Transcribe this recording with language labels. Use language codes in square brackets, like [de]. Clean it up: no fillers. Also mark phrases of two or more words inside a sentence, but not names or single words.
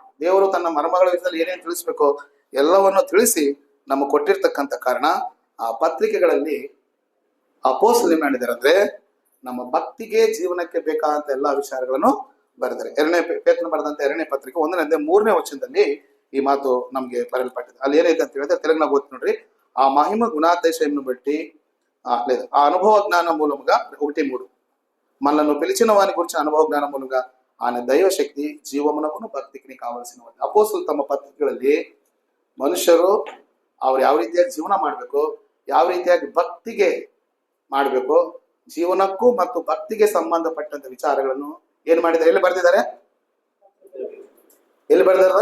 [kn] ದೇವರು ತನ್ನ ಮರ್ಮಗಳ ವಿಷಯದಲ್ಲಿ ಏನೇನು ತಿಳಿಸ್ಬೇಕು ಎಲ್ಲವನ್ನು ತಿಳಿಸಿ ನಮಗೆ ಕೊಟ್ಟಿರ್ತಕ್ಕಂಥ ಕಾರಣ ಆ ಪತ್ರಿಕೆಗಳಲ್ಲಿ ಅಪೋಸ್ತಲರು ಏನ್ ಮಾಡಿದ್ದಾರೆ ಅಂದ್ರೆ ನಮ್ಮ ಭಕ್ತಿಗೆ ಜೀವನಕ್ಕೆ ಬೇಕಾದಂತ ಎಲ್ಲಾ ವಿಚಾರಗಳನ್ನು ಬರೆದಿದ್ದಾರೆ. ಪೇತ್ರನ ಬರೆದಂತ 2ನೇ ಪತ್ರಿಕೆ 1ನೇ ಅಧ್ಯಾಯ 3ನೇ ವಚನದಲ್ಲಿ ಈ ಮಾತು ನಮ್ಗೆ ಬರೆಯಲ್ಪಟ್ಟಿದೆ. ಅಲ್ಲಿ ಏನೈತೆ ಅಂತ ಹೇಳಿದ್ರೆ ತೆಲುಗಿನಾಗ ಓದ್ತಿ ನೋಡ್ರಿ. [te] ఆ మహిమ గుణాతిశయమును బట్టి లేదు ఆ అనుభవ జ్ఞానం మూలముగా 1:3 మనల్ని పిలిచిన వాని గురించి అనుభవ జ్ఞానం మూలముగా ఆయన దైవశక్తి జీవమునకును భక్తికి కావాల్సిన [kn] ಅಪೋಸ್ತಲರು ತಮ್ಮ ಪತ್ರಿಕೆಗಳಲ್ಲಿ ಮನುಷ್ಯರು ಅವ್ರು ಯಾವ ರೀತಿಯಾಗಿ ಜೀವನ ಮಾಡಬೇಕು, ಯಾವ ರೀತಿಯಾಗಿ ಭಕ್ತಿಗೆ ಮಾಡಬೇಕು, ಜೀವನಕ್ಕೂ ಮತ್ತು ಭಕ್ತಿಗೆ ಸಂಬಂಧಪಟ್ಟಂತ ವಿಚಾರಗಳನ್ನು ಏನ್ ಮಾಡಿದ್ದಾರೆ? ಎಲ್ಲಿ ಬರೆದಿದ್ದಾರೆ? ಎಲ್ಲಿ ಬರೆದಾರ?